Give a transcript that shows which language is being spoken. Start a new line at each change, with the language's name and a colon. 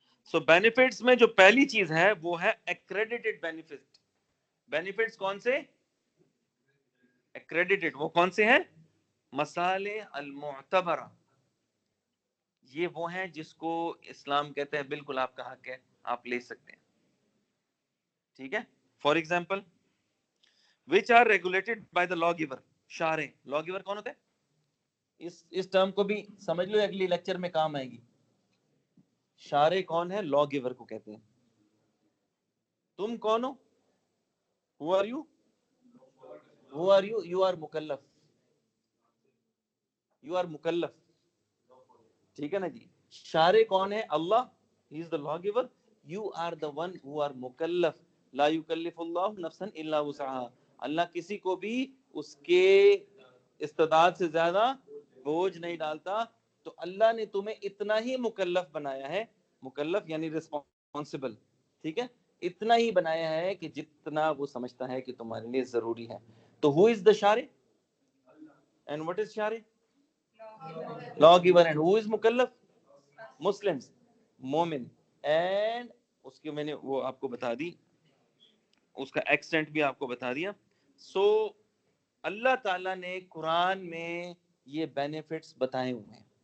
Urdu: سو benefits میں جو پہلی چیز ہے وہ ہے ایکریڈیٹڈ بینیفٹ. بینیفٹس کون سے ایکریڈیٹڈ, وہ کون سے ہیں, مصالح المعتبرہ, یہ وہ ہیں جس کو اسلام کہتے ہیں بالکل آپ کا حق ہے, آپ لے سکتے ہیں. ٹھیک ہے,
English: For example which are regulated by the lawgiver.
Urdu: Sharae, lawgiver کون ہوتا ہے, اس ٹرم کو بھی سمجھ لو, اگلی لیکچر میں کام آئے گی. شارع کون ہے, lawgiver کو کہتے ہیں. تم کون ہو,
English: who are you, you are مکلف, you are مکلف.
Urdu: ٹھیک ہے نا جی. شارع کون ہے,
English: Allah, he is the lawgiver, you are the one who are مکلف.
Arabic: لا یکلف اللہ نفسا الا وسعها,
Urdu: اللہ کسی کو بھی اس کے استطاعت سے زیادہ بوجھ نہیں ڈالتا. تو اللہ نے تمہیں اتنا ہی مکلف بنایا ہے, مکلف یعنی رسپانسبل, ٹھیک ہے, اتنا ہی بنایا ہے کہ جتنا وہ سمجھتا ہے کہ تمہارے لیے ضروری ہے.
English: تو who is the شارع and what is شارع, lawgiver, and who is مکلف, Muslims, مومن.
Urdu: اینڈ اس کی میں نے وہ آپ کو بتا دی, اس کا ایکسٹینٹ بھی آپ کو بتا دیا. سو اللہ تعالیٰ نے قرآن میں یہ بینیفٹس بتائے ہوئے ہیں.